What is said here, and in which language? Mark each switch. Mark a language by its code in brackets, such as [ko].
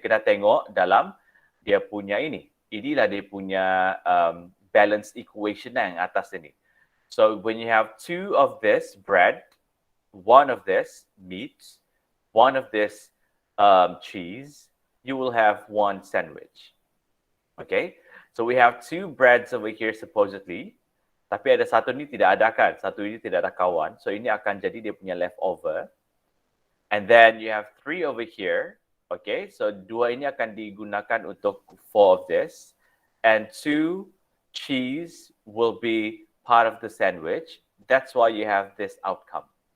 [ms] Kita tengok dalam dia punya ini. Inilah dia punya balance equation yang atas ini. [en] So when you have 2 of this bread, 1 of this meat, 1 of this cheese, you will have 1 sandwich. Okay? So we have 2 breads over here supposedly. [ms] Tapi ada satu ni tidak ada kan. Satu ini tidak ada kawan. So ini akan jadi dia punya leftover. [en] And then you have 3 over here. Okay? So 2 [ms] ini akan digunakan untuk [en] 4 of this. And 2 cheese will be part of the sandwich. That's why you have this outcome.